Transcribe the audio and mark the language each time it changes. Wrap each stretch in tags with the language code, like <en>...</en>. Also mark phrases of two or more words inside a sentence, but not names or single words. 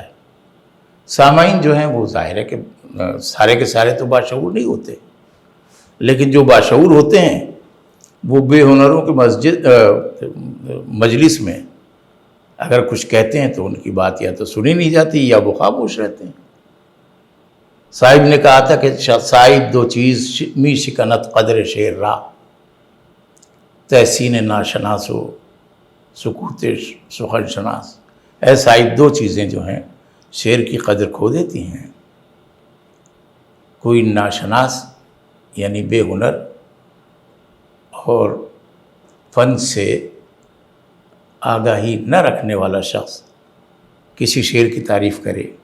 <ur>سامعین جو ہیں وہ ظاہر ہے کہ سارے کے سارے تو باشعور نہیں ہوتے، لیکن جو باشعور ہوتے ہیں وہ بے ہنروں کے مجلس میں اگر کچھ کہتے ہیں تو ان کی بات یا تو سنی نہیں جاتی یا وہ خاموش رہتے ہیں۔ صاحب نے کہا تھا کہ</ur> <fa>صاحب دو چیز می شکنت قدر شعر را، تحسین ناشناس و سکوت سخن شناس۔</fa> <ur>اے صاحب، دو چیزیں جو ہیں شعر کی قدر کھو دیتی ہیں، کوئی ناشناس یعنی بے ہنر اور فن سے آگاہی نہ رکھنے والا شخص کسی شعر کی تعریف کرے</ur>